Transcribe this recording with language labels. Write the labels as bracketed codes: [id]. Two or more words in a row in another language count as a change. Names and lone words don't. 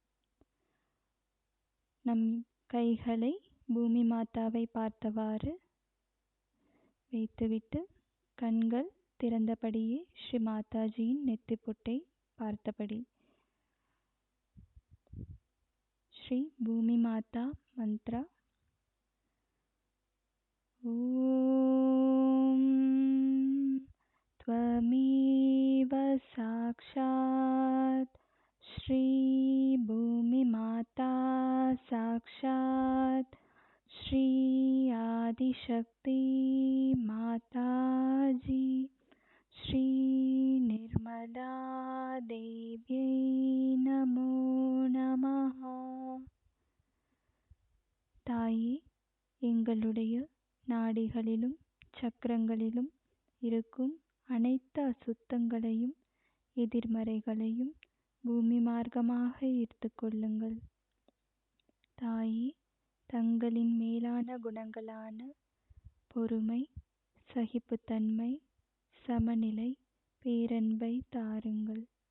[ta] நம் கைகளை பூமி மாதாவை பார்த்தவாறு வைத்துவிட்டு கண்கள் திறந்தபடியே ஸ்ரீ மாதாஜியின் நெத்திப்பொட்டை பார்த்தபடி ஸ்ரீ பூமி மாதா மந்த்ரா [sa] ஓம் त्वमेव साक्षात् श्री भूमि माता साक्षात् श्री आदिशक्ति माताजी श्री निर्मला देव्यै नमो नमः. [ta] தாயே, எங்களுடைய நாடிகளிலும் சக்கரங்களிலும் இருக்கும் அனைத்து அசுத்தங்களையும் எதிர்மறைகளையும் பூமி மார்க்கமாக ஈர்த்து கொள்ளுங்கள். தாயே, தங்களின் மேலான குணங்களான பொறுமை, சகிப்புத்தன்மை, சமநிலை, பேரன்பை தாருங்கள்.